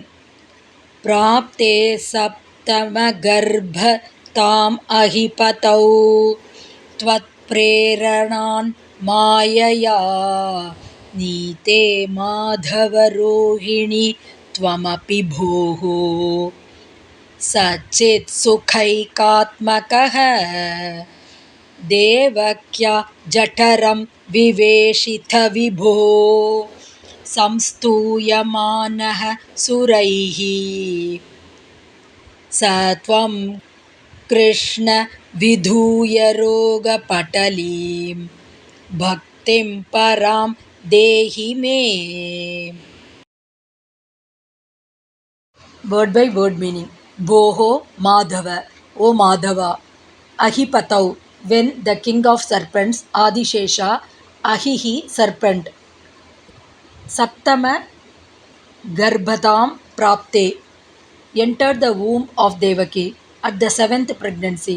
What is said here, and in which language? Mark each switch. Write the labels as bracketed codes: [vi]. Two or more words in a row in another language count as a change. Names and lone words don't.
[sa] प्राप्ते सप्तमगर्भ ताम् अहिपतौ त्वत्प्रेरणान् मायया नीते माधवरोहिणि त्वमपि भोः सचित् सुखैकात्मकः देवक्या जठरं विवेशिथ विभो संस्तूयमानः सुरैः स त्वं कृष्ण विधूय रोगपटलीं भक्तिं परां देहि मे. [en] Word by word meaning. [sa] भोः माधव, [en] O Madhava. Ahipatau, when the king of serpents, Adishesha, Ahihi, serpent. [sa] सप्तम गर्भदाम् प्राप्ते, [en] entered the womb of Devaki at the 7th pregnancy.